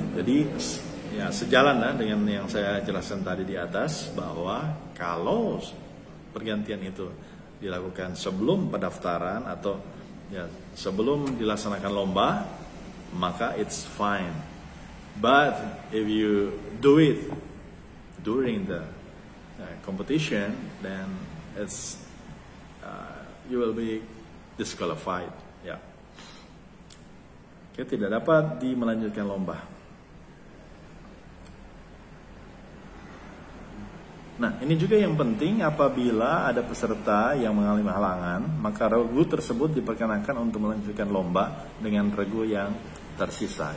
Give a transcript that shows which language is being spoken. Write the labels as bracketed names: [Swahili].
[Indonesian] Jadi ya sejalan dengan yang saya jelaskan tadi di atas, bahwa kalau pergantian itu dilakukan sebelum pendaftaran atau ya sebelum dilaksanakan lomba, maka [English] it's fine. But if you do it during the competition, then it's you will be disqualified. [Indonesian] Ya, Oke, tidak dapat melanjutkan lomba. Nah, ini juga yang penting, apabila ada peserta yang mengalami halangan, maka regu tersebut diperkenankan untuk melanjutkan lomba dengan regu yang tersisa.